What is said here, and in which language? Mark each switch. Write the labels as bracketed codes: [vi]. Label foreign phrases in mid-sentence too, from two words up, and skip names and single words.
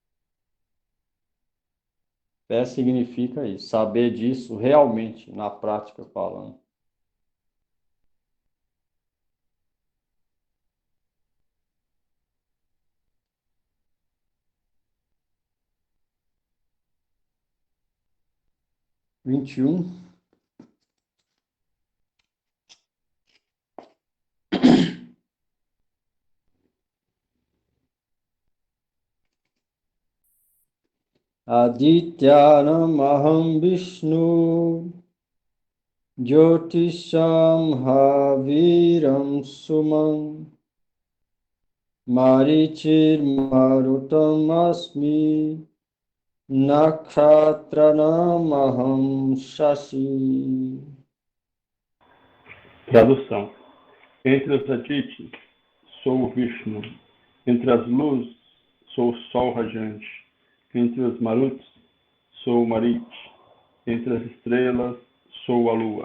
[pt] Fé significa isso, saber disso realmente, na prática falando. Vinte e um. [sa] Adityanam aham Vishnu Jyotisham Haviram Sumam Marichir Marutam Asmi Nakhatranam aham Shashi. [pt] Tradução. Entre os Aditis, sou o Vishnu. Entre as luzes, sou o Sol radiante. Entre os Maruts, sou o Marit. Entre as estrelas, sou a Lua.